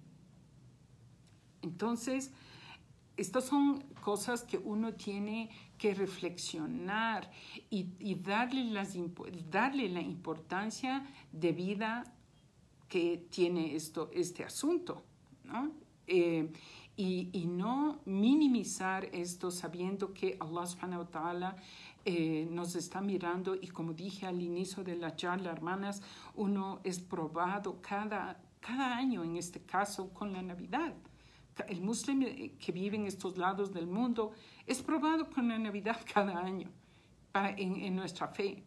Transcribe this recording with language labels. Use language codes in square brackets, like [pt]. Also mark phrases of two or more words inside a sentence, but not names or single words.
[es] Entonces, estas son cosas que uno tiene que reflexionar y darle la importancia debida que tiene este asunto, ¿no? Y no minimizar esto sabiendo que [ar] الله سبحانه وتعالى [es] nos está mirando, y como dije al inicio de la charla, hermanas, uno es probado cada año, en este caso con la Navidad. El musulmán que vive en estos lados del mundo es probado con la Navidad cada año en nuestra fe.